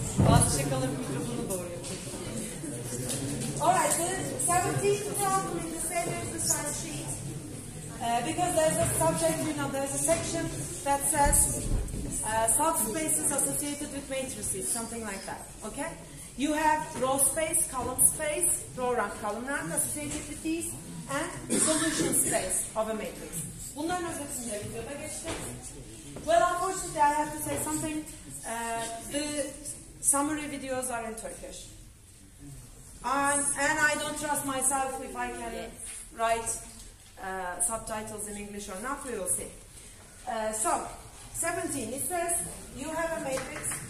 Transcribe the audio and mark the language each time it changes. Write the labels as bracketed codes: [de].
[tr] Bazı şakaları mikrofonu doğru yapıyor. [en] Alright, the 17th problem in the same exercise sheet. Because there's a subject, there's a section that says subspaces associated with matrices, something like that. Okay? You have row space, column space, row rank, column rank associated with these, and solution space of a matrix. [tr] Bunların özetinde videoda geçtik. [en] Well, unfortunately, I have to say something. The summary videos are in Turkish. And I don't trust myself if I can write subtitles in English or not. We will see. So, 17, it says you have a matrix.